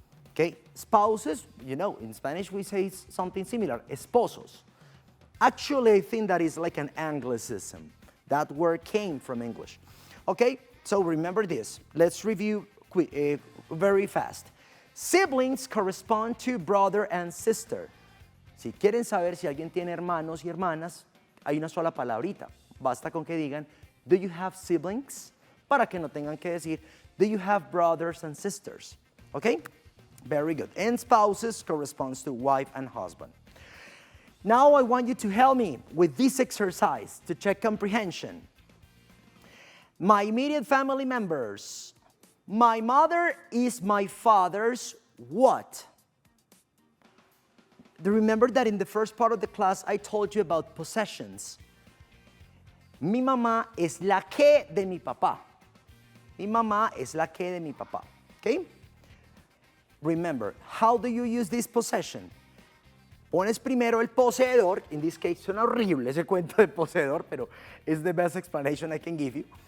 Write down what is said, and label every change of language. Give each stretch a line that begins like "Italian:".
English: Okay, spouses, you know, in Spanish we say something similar, esposos. Actually, I think that is like an Anglicism. That word came from English. Okay, so remember this. Let's review very fast. Siblings correspond to brother and sister.
Spanish: Si quieren saber si alguien tiene hermanos y hermanas, hay una sola palabrita. Basta con que digan,
English: do you have siblings?
Spanish: Para que no tengan que decir,
English: do you have brothers and sisters? Okay? Very good. And spouses corresponds to wife and husband. Now I want you to help me with this exercise to check comprehension. My immediate family members. My mother is my father's what? Do you remember that in the first part of the class I told you about possessions?
Spanish: Mi mamá es la que de mi papá. Mi mamá es la que de mi papá. Okay?
English: Remember, how do you use this possession?
Spanish: Pones primero el poseedor.
English: In this case,
Spanish: suena horrible ese cuento de poseedor, pero
English: it's the best explanation I can give you.